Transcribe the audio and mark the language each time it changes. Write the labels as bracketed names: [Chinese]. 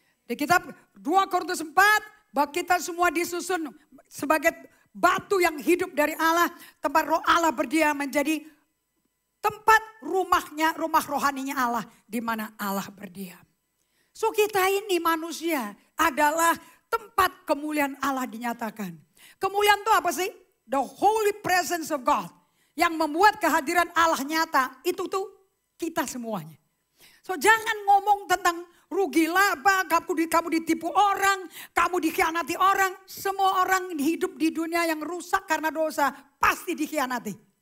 [Indonesian] Di kitab 2 Korintus 4, bahwa kita semua disusun sebagai batu yang hidup dari Allah. Tempat roh Allah berdiam menjadi tempat rumahnya, rumah rohaninya Allah. Di mana Allah berdiam. So kita ini manusia adalah tempat kemuliaan Allah dinyatakan. Kemuliaan itu apa sih? [English] The holy presence of God. [Indonesian] Yang membuat kehadiran Allah nyata, itu tuh kita semuanya. So jangan ngomong tentang rugi laba, kamu ditipu orang, kamu dikhianati orang. Semua orang hidup di dunia yang rusak karena dosa pasti dikhianati.